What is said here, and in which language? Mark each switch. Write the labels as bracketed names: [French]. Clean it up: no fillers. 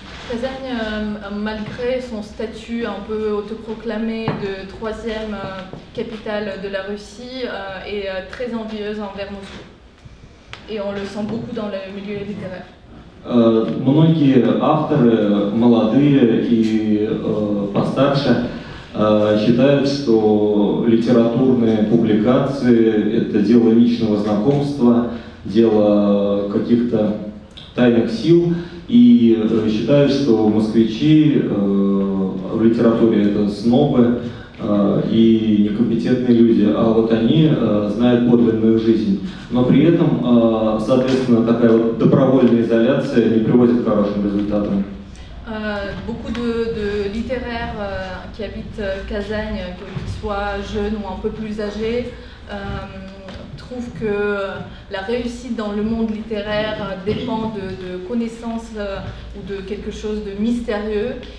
[French] Kazagne, malgré son statut un peu autoproclamé de troisième capitale de la Russie, est très envieuse envers Moscou. Et on le sent beaucoup dans le milieu littéraire. [Russian] Многие авторы, молодые и постарше, считают, что литературные публикации – это дело личного знакомства, дело каких-то тайных сил, и считают, что москвичи в литературе – это снобы и некомпетентные люди, а вот они знают подлинную жизнь. Но при этом, соответственно, такая вот добровольная изоляция не приводит к хорошим результатам. [French] Beaucoup de littéraires qui habitent Kazagne, qu'ils soient jeunes ou un peu plus âgés, trouvent que la réussite dans le monde littéraire dépend de connaissances ou de quelque chose de mystérieux.